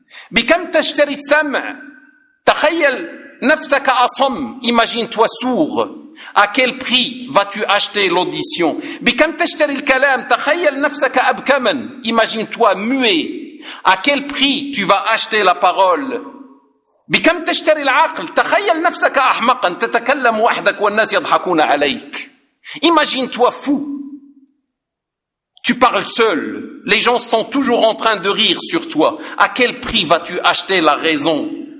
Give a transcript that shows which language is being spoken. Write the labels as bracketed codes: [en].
[ar] بكم تشتري السمع؟ تخيل نفسك أصم, [fr] imagine-toi sourd, à quel prix vas-tu acheter l'audition. [ar] بكم تشتري الكلام؟ تخيل نفسك أبكما, [fr] imagine-toi muet, à quel prix tu vas acheter la parole. [ar] بكم تشتري العقل؟ تخيل نفسك أحمقا, تتكلم وحدك والناس يضحكون عليك, [fr] imagine-toi fou. Tu parles seul. Les gens sont toujours en train de rire sur toi. À quel prix vas-tu acheter la raison?